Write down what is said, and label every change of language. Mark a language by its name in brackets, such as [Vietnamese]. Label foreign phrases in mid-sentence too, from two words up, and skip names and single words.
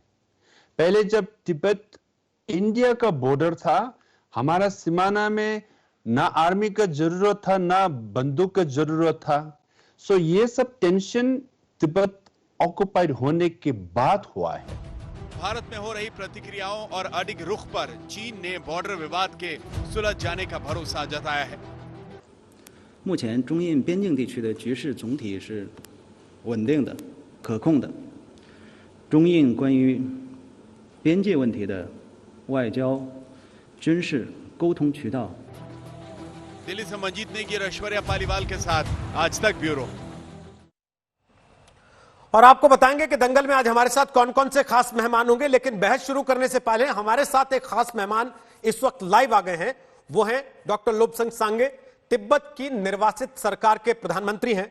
[Hindi] पहले जब तिब्बत इंडिया का बॉर्डर था, हमारा सीमाना में ना आर्मी का जरूरत था ना बंदूक का जरूरत था। सो ये सब टेंशन तिब्बत ऑक्युपाइड होने के बाद हुआ है। भारत में हो रही प्रतिक्रियाओं और अडिग रुख पर चीन ने बॉर्डर विवाद के सुलझ जाने का भरोसा जताया है। [Chinese] 目前中印边境地区的局势总体是稳定的、可控的。中印关于边界问题的外交、军事沟通渠道。 [Hindi] दिल्ली से मंजीत नेगी और ऐश्वर्या पालीवाल के साथ आज तक ब्यूरो। और आपको बताएंगे कि दंगल में आज हमारे साथ कौन कौन से खास मेहमान होंगे। लेकिन बहस शुरू करने से पहले हमारे साथ एक खास मेहमान इस वक्त लाइव आ गए हैं। वो हैं डॉक्टर लोब्संग सांगे, तिब्बत की निर्वासित सरकार के प्रधानमंत्री हैं।